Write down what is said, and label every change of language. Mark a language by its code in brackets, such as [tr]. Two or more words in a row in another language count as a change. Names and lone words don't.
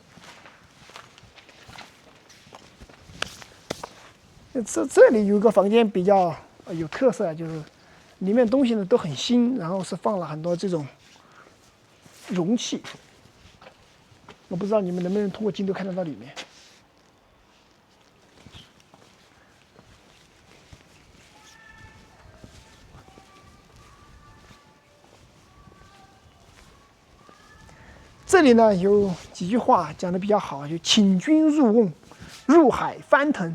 [zh] 這裡有一個房間比較有特色，就是裡面東西呢都很新，然後是放了很多這種容器。我不知道你們能不能通過鏡頭看得到裡面。这裡呢有幾句話講得比較好，就請君入瓮，入海翻騰。